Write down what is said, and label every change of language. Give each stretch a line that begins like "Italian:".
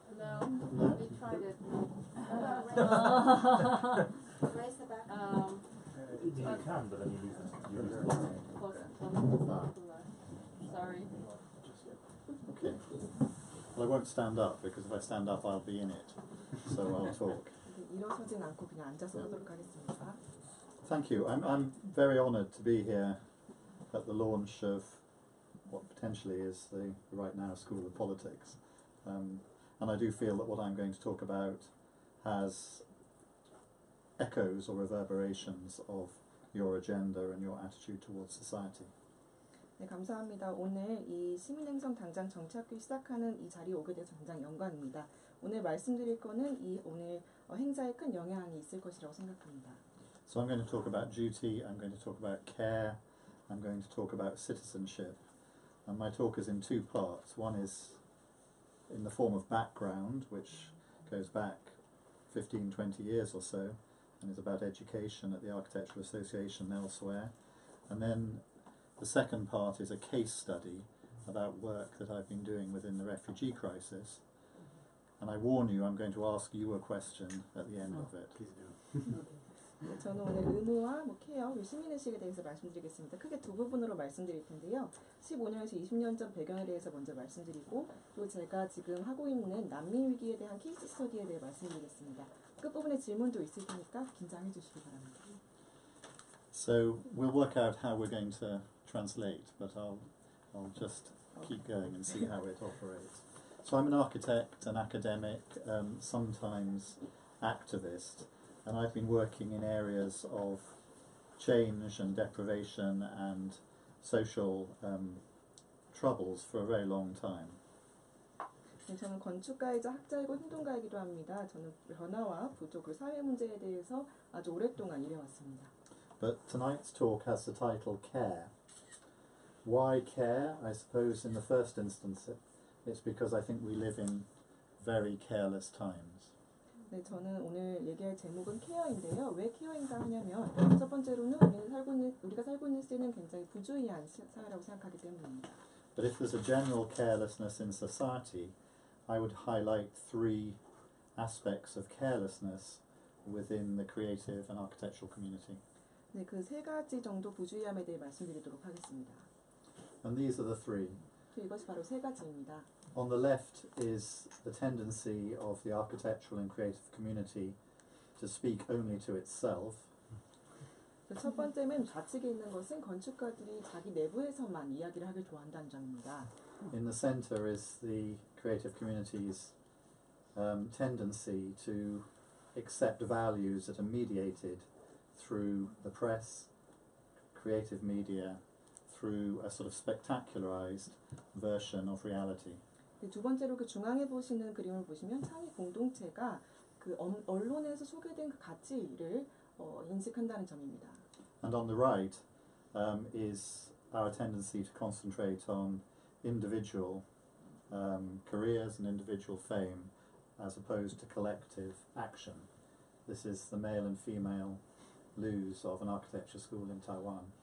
English: No, we tried it. Raise the back. You can, but then you lose it. Sorry. Okay. Well, I won't stand up, because if I stand up, I'll be in it. So I'll talk.
Korean: 일어서진 않고 그냥 앉아서 하도록 하겠습니다.
English: Thank you. I'm very honoured to be here at the launch of what potentially is the right now School of Politics. And I do feel that what I'm going to talk about has echoes or reverberations of your agenda and your attitude towards society.
Korean: 네, 감사합니다. 오늘 이 시민행성-당장정치학교 시작하는 이 자리에 오게 돼서 굉장히 영광입니다. 오늘 말씀드릴 거는 이 오늘 행사에 큰 영향이 있을 것이라고 생각합니다.
English: So I'm going to talk about duty, I'm going to talk about care, I'm going to talk about citizenship. And my talk is in two parts. One is in the form of background, which goes back 15, 20 years or so, and is about education at the Architectural Association and elsewhere. And then the second part is a case study about work that I've been doing within the refugee crisis. And I warn you, I'm going to ask you a question at the end of it. Okay.
Korean: 네, 저는 오늘 의무와 케어, 그리고 시민의식에 대해서 말씀드리겠습니다. 크게 두 부분으로 말씀드릴 텐데요. 15년에서 20년 전 배경에 대해서 먼저 말씀드리고 또 제가 지금 하고 있는 난민 위기에 대한 케이스 스터디에 대해 말씀드리겠습니다. 끝부분에 질문도 있을 테니까 긴장해 주시기 바랍니다.
English: So we'll work out how we're going to translate, but I'll just keep going and see how it operates. So I'm an architect, an academic, sometimes activist, and I've been working in areas of change and deprivation and social troubles for a very long time.
Korean: 네, 저는 건축가이자 학자이고 행동가이기도 합니다. 저는 변화와 부족, 그리고 사회 문제에 대해서 아주 오랫동안 일해왔습니다.
English: But tonight's talk has the title CARE. Why CARE? I suppose in the first instance it's because I think we live in very careless times.
Korean: 네, 저는 오늘 얘기할 제목은 케어인데요. 왜 케어인가 하냐면 첫 번째로는 우리가 살고 있는 시대는 굉장히 부주의한 사회라고 생각하기 때문입니다.
English: But if there's a general carelessness in society, I would highlight three aspects of carelessness within the creative and architectural community.
Korean: 네, 그 세 가지 정도 부주의함에 대해 말씀드리도록 하겠습니다.
English: And these are the three.
Korean: 이것이 바로 세 가지입니다.
English: On the left is the tendency of the architectural and creative community to speak only to itself.
Korean: 첫 번째는 좌측에 있는 것은 건축가들이 자기 내부에서만 이야기를 하길 좋아한다는 점입니다.
English: In the center is the creative community's tendency to accept values that are mediated through the press, creative media, through a sort of spectacularized version of reality.
Korean: 두 번째로 그 중앙에 보시는 그림을 보시면 창의 공동체가 그 언론에서 소개된 그 가치를 인식한다는 점입니다.
English: And on the right is our tendency to concentrate on individual careers and individual fame as opposed to collective action. This is the male and female loos of an architecture school in Taiwan.